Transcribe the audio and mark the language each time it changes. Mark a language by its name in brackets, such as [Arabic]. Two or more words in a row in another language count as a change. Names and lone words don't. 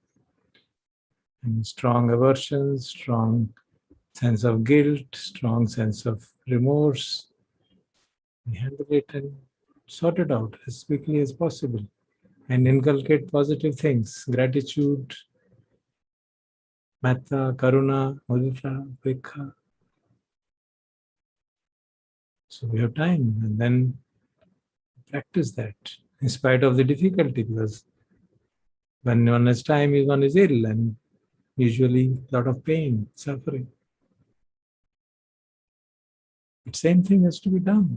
[English] And strong aversions, strong sense of guilt, strong sense of remorse, we handle it and sort it out as quickly as possible. And inculcate positive things, gratitude, [Pali] metta, karuna, mudita, upekha. [English] So we have time, and then practice that in spite of the difficulty, because when one has time, one is ill and usually a lot of pain, suffering. But same thing has to be done.